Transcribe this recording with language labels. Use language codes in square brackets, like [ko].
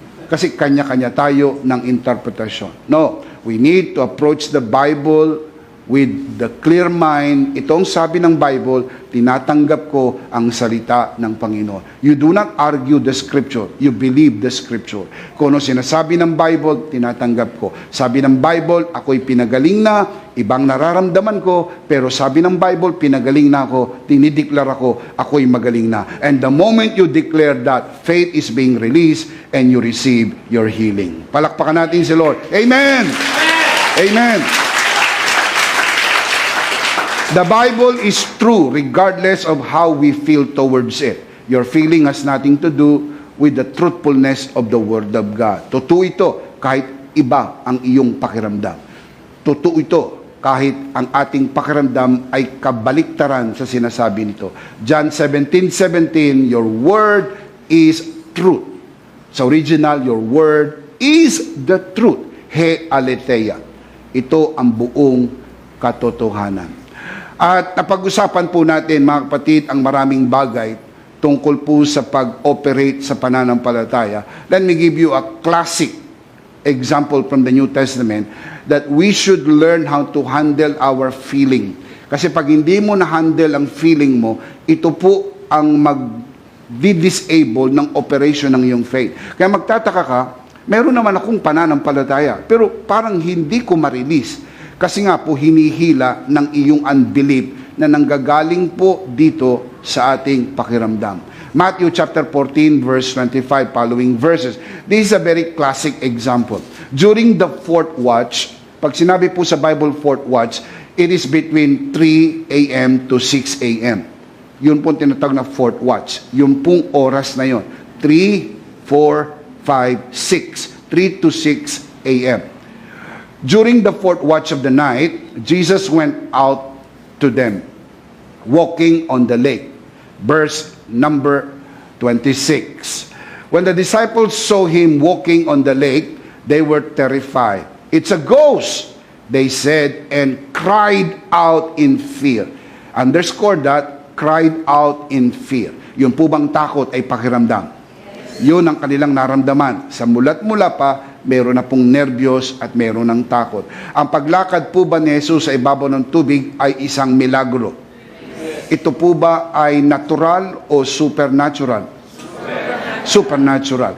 [tl] kasi kanya-kanya tayo ng interpretasyon. [en] No, we need to approach the Bible with the clear mind. [tl] Itong sabi ng Bible, tinatanggap ko ang salita ng Panginoon. [en] You do not argue the Scripture. You believe the Scripture. [tl] Kung ano sinasabi ng Bible, tinatanggap ko. Sabi ng Bible, ako'y pinagaling na, ibang nararamdaman ko, pero sabi ng Bible, pinagaling na ako, tinideklara ko, ako'y magaling na. [en] And the moment you declare that, faith is being released and you receive your healing. [tl] Palakpakan natin si Lord. Amen! Amen! [en] The Bible is true regardless of how we feel towards it. Your feeling has nothing to do with the truthfulness of the Word of God. [tl] Totoo ito kahit iba ang iyong pakiramdam. Totoo ito kahit ang ating pakiramdam ay kabaliktaran sa sinasabi nito. [en] John 17:17, your word is truth. Sa original, your word is the truth. [el] He aletheia. [tl] Ito ang buong katotohanan. At napag-usapan po natin, mga kapatid, ang maraming bagay tungkol po sa pag-operate sa pananampalataya. [en] Let me give you a classic example from the New Testament that we should learn how to handle our feeling. [tl] Kasi pag hindi mo na-handle ang feeling mo, ito po ang mag-disable ng operation ng iyong faith. Kaya magtataka ka, meron naman akong pananampalataya, pero parang hindi ko ma-release. Kasi nga po, hinihila ng iyong unbelief na nanggagaling po dito sa ating pakiramdam. [en] Matthew chapter 14, verse 25, following verses. This is a very classic example. During the fourth watch, [tl] pag sinabi po sa Bible fourth watch, [en] it is between 3 a.m. to 6 a.m. [tl] Yun po tinatawag na fourth watch. Yung pong oras na yun. 3, 4, 5, 6. [en] 3 to 6 a.m. During the fourth watch of the night, Jesus went out to them, walking on the lake. Verse number 26. When the disciples saw him walking on the lake, they were terrified. It's a ghost, they said, and cried out in fear. Underscore that, cried out in fear. [tl] Yung po bang takot ay pakiramdam? Yun ang kanilang naramdaman. Sa mulat-mula pa, meron na pong nervyos at meron ng takot. Ang paglakad po ba ni Jesus sa ibabaw ng tubig ay isang milagro? Ito po ba ay natural o supernatural? Supernatural.